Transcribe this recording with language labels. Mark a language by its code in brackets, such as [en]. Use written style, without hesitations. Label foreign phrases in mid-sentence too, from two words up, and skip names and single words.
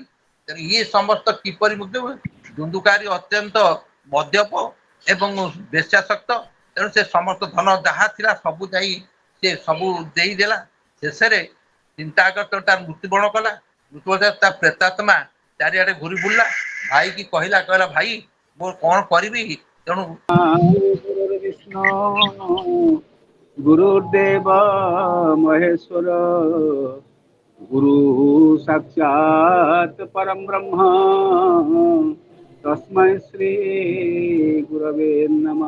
[or] ତେଣୁ ଇଏ ସମସ୍ତ କିପରି ମୁକ୍ତ ହୁଏ ଦୁନ୍ଦୁକାରୀ ଅତ୍ୟନ୍ତ ମଦ୍ୟପ ଏବଂ ବେଶ୍ୟାସକ୍ତ ତେଣୁ ସେ ସମସ୍ତ ଧନ ଯାହା ଥିଲା ସବୁ ଯାଇ ସେ ସବୁ ଦେଇଦେଲା ଶେଷରେ ଚିନ୍ତା ତାର ମୃତ୍ୟୁବରଣ କଲା ମୃତ୍ୟୁବରଣ ତା ପ୍ରେତାତ୍ମା ଚାରିଆଡେ ଘୁରି ବୁଲିଲା ଭାଇ କି କହିଲା ଭାଇ ମୁଁ କଣ କରିବି ତେଣୁ [sa] विष्णु गुरुदेव महेश्वर गुरु साक्षात परम ब्रह्म तस्मै श्री गुरवे नमः।